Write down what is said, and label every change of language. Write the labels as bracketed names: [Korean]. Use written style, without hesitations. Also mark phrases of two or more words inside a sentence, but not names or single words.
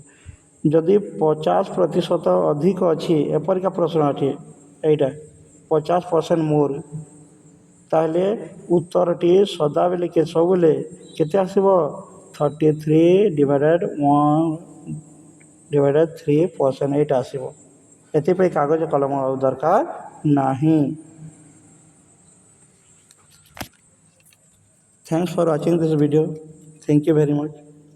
[Odia] ଯଦି 50% ଅଧିକ ଅଛି, ଏପରିକା ପ୍ରଶ୍ନ ଅଛି, ଏଇଟା 50% ମୋର୍, ତାହେଲେ ଉତ୍ତରଟି ସଦାବେଳେ ସବୁବେଳେ କେତେ ଆସିବ? 33 ଡିଭାଇଡେଡ଼ 1/3%, ଏଇଟା ଆସିବ। ଏଥିପାଇଁ କାଗଜ କଲମ ଆଉ ଦରକାର ନାହିଁ। [English] Thanks for watching this video. Thank you very much.